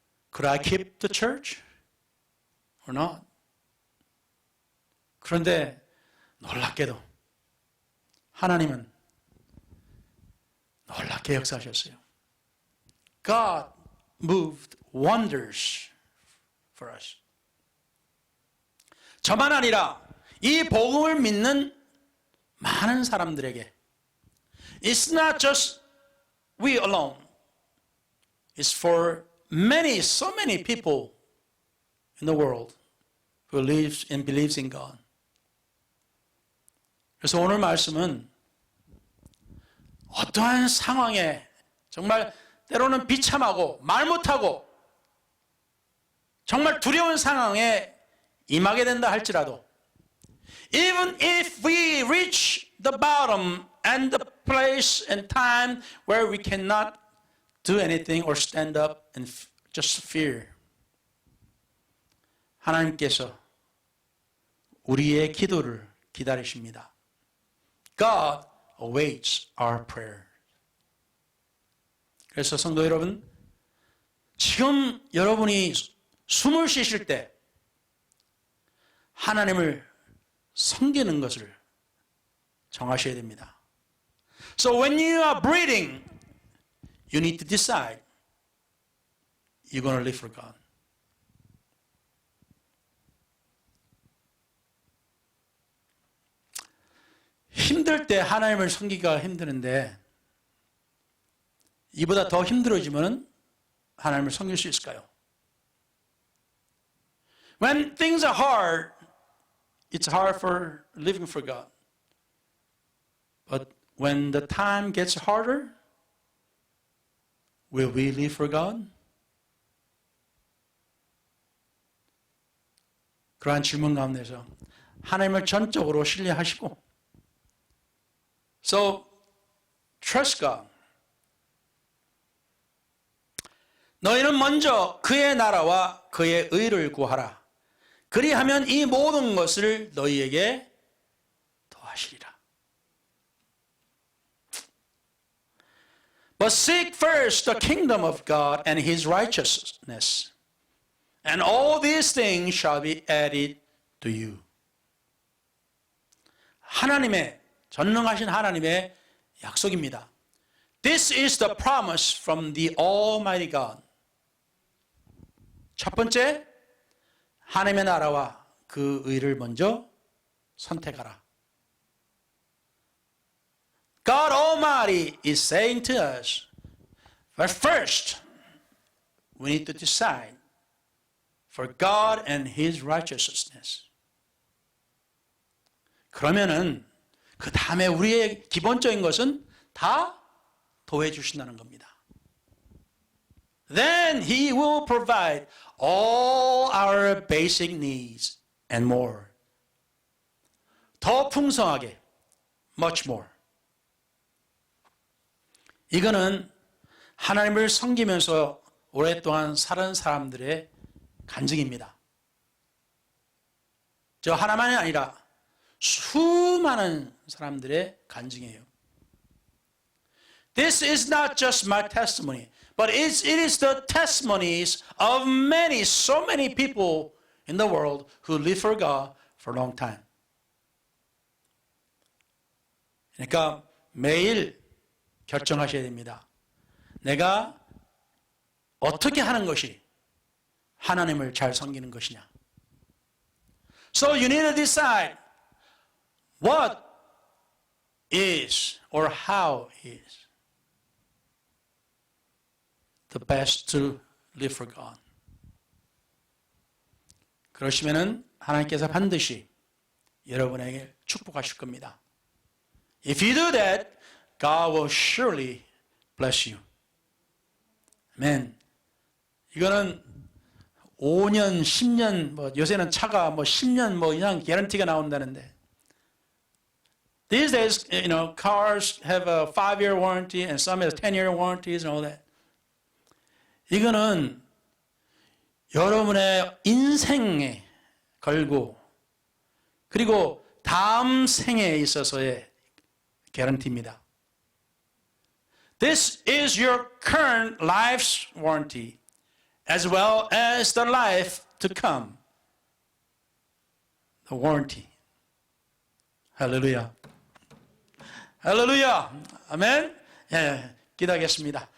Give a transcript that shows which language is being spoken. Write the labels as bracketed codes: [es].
[en] Could I keep the church or not? [ko] 그런데 놀랍게도 하나님은 놀랍게 역사하셨어요. God [en] moved wonders for us. [ko] 저만 아니라 이 복음을 믿는 많은 사람들에게 [en] It's not just we alone. It's for many, so many people in the world who lives and believes in God. [ko] 그래서 오늘 말씀은 어떠한 상황에 정말 때로는 비참하고 말 못하고 정말 두려운 상황에 임하게 된다 할지라도 [en] Even if we reach the bottom and the place and time where we cannot do anything or stand up and just fear. [ko] 하나님께서 우리의 기도를 기다리십니다. [en] God awaits our prayer. [ko] 그래서 성도 여러분, 지금 여러분이 숨을 쉬실 때 하나님을 섬기는 것을 정하셔야 됩니다. [en] So when you are breathing, you need to decide you're going to live for God. [ko] 힘들 때 하나님을 섬기기가 힘드는데 이보다 더 힘들어지면 하나님을 섬길 수 있을까요? [en] When things are hard, it's hard for living for God. But when the time gets harder, will we live for God? [ko] 그러한 질문 가운데서 하나님을 전적으로 신뢰하시고 [en] So, trust God. [ko] 너희는 먼저 그의 나라와 그의 의를 구하라. 그리하면 이 모든 것을 너희에게 더하시리라. [en] But seek first the kingdom of God and his righteousness, and all these things shall be added to you. [ko] 하나님의 전능하신 하나님의 약속입니다. [en] This is the promise from the Almighty God. [ko] 첫 번째, 하나님의 나라와 그 의를 먼저 선택하라. [en] God Almighty is saying to us, but first, we need to decide for God and His righteousness. [ko] 그러면은 그 다음에 우리의 기본적인 것은 다 도해 주신다는 겁니다. [en] Then He will provide all our basic needs and more. [ko] 더 풍성하게, [en] much more. [ko] 이거는 하나님을 섬기면서 오랫동안 살은 사람들의 간증입니다. 저 하나만이 아니라 수많은 사람들의 간증이에요. [en] This is not just my testimony, but it is the testimonies of many, so many people in the world who live for God for a long time. [ko] 그러니까 매일 결정하셔야 됩니다. 내가 어떻게 하는 것이 하나님을 잘 섬기는 것이냐. [en] So you need to decide what is or how is the best to live for God. [ko] 그러시면은 하나님께서 반드시 여러분에게 축복하실 겁니다. [en] If you do that, God will surely bless you. [ko] 아멘. 이거는 5년, 10년, 뭐 요새는 차가 뭐 10년 뭐 이상 개런티가 나온다는데. [en] These days, you know, cars have a 5-year warranty and some have 10-year warranties and all that. [ko] 이거는 여러분의 인생에 걸고 그리고 다음 생에 있어서의 개런티입니다. [en] This is your current life's warranty as well as the life to come. The warranty. [ko] 할렐루야. 할렐루야. 아멘. 예, 기도하겠습니다.